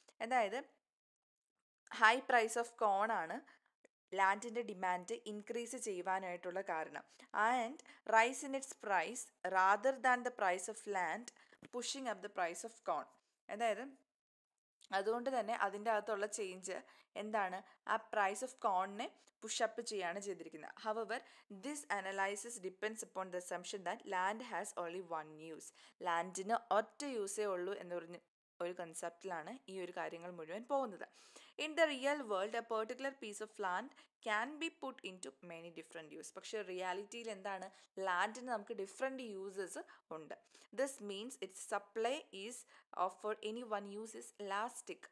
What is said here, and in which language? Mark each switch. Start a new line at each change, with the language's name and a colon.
Malayalam: അതായത് high price of കോൺ ആണ് ലാൻഡിൻ്റെ demand increase ചെയ്യുവാനായിട്ടുള്ള കാരണം.
English: And rise in its price rather than the price of land pushing up the price of corn.
Malayalam: അതായത് അതുകൊണ്ട് തന്നെ അതിൻ്റെ അകത്തുള്ള ചേഞ്ച് എന്താണ്, ആ പ്രൈസ് ഓഫ് കോണിനെ പുഷപ്പ് ചെയ്യാണ് ചെയ്തിരിക്കുന്നത്.
English: However this analysis depends upon the assumption that land has only one use.
Malayalam: ലാൻഡിന് ഒറ്റ യൂസേ ഉള്ളൂ എന്ന് പറഞ്ഞ് ഒരു കൺസെപ്റ്റിലാണ് ഈ ഒരു കാര്യങ്ങൾ മുഴുവൻ പോകുന്നത്.
English: In the real world a particular piece of land can be put into many different use.
Malayalam: പക്ഷേ റിയാലിറ്റിയിൽ എന്താണ്, ലാൻഡിന് നമുക്ക് ഡിഫറെൻറ്റ് യൂസസ് ഉണ്ട്.
English: This means its supply is for any one use is elastic.